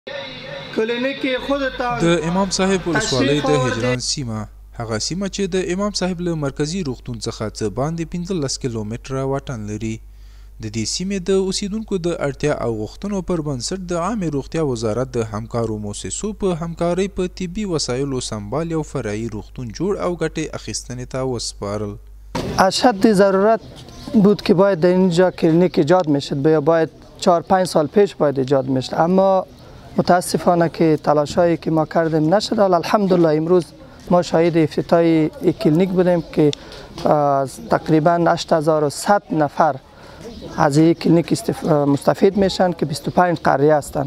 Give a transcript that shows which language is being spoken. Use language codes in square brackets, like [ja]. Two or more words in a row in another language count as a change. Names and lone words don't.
[ps] د امام صاحب ولسوالۍ د هجران سیمه هغه سیمه چې د امام صاحب له مرکزي روغتون څخه څه باندې 15 کیلومتره واټن لري. د دې سیمې د اوسیدونکو د اړتیا او غوښتنو پر بنسټ د عامې روغتیا وزارت د همکارو مؤسسو په همکارۍ په طبي وسایلو سنبال یو فرعي روغتون جوړ او ګټې اخیستنې ته وسپارل. [fa] اشد ضرورت بود که باید در اینجا کلینیک ایجاد میشد، باید 4-5 سال پیش باید ایجاد میشد، اما متاسفانه که تلاشایی که ما کردیم نشد. الحمدلله امروز ما شاهد افتتاح کلینیک بودیم که تقریبا 8100 نفر از این کلینیک مستفید میشن که 25 قریه هستند.